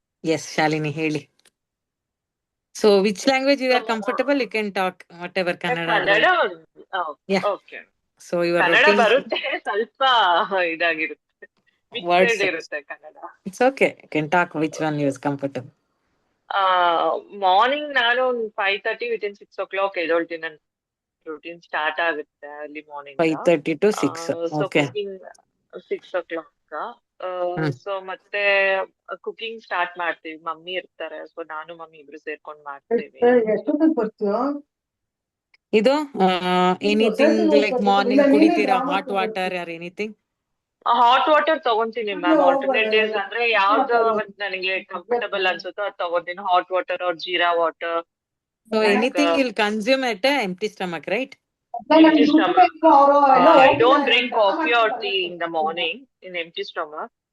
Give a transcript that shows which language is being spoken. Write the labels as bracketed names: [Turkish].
[English] Yes, Shalini, ಹೇಳಿ. So which language you are comfortable? You can talk whatever Kannada. [Kannada] Kannada. [English] Yeah. Okay. So your [Kannada] Kannada [English] routine. [Kannada] ಬರುತ್ತೆ, ಸ್ವಲ್ಪ ಇದಾಗಿರುತ್ತೆ, [English] Words. [Kannada] Mixed ಇರುತ್ತೆ Kannada. [English] It's okay. You can talk which one you is comfortable. [Kannada] Morning ನಾನು 5:30 within 6 o'clock ಎದ್ದೊಳ್ತೀನಿ. ನನ್ನ routine start ಆಗುತ್ತೆ early morning. [English] 5:30 to 6. So Okay. [Kannada] Cooking 6 o'clock. So ಮತ್ತೆ cooking start ಮಾಡ್ತೀವಿ. Mummy ಇರ್ತಾರೆ, ಸೊ ನಾನು ಮಮ್ಮಿ ಇಬ್ರು ಸೇರ್ಕೊಂಡ್ ಮಾಡ್ತೀವಿ. ಎಷ್ಟೊತ್ತಿಗೆ ಬರ್ತೀಯೋ? [English] ಇದು anything like morning [Kannada] ಕುಡಿತೀರಾ [English] Hot water or anything? [Kannada] Hot water ತಗೊಂತೀನಿ ma'am. Alternate days ಅಂದ್ರೆ ಯಾವ್ದು ಅವತ್ತು ನನಗೆ ಕಂಫರ್ಟಬಲ್ ಅನ್ಸುತ್ತೋ ಅದು ತಗೋತೀನಿ. [English] Hot water or jeera water. So anything you'll consume at an empty stomach, right? Empty stomach. I don't drink coffee or tea in the morning in empty stomach.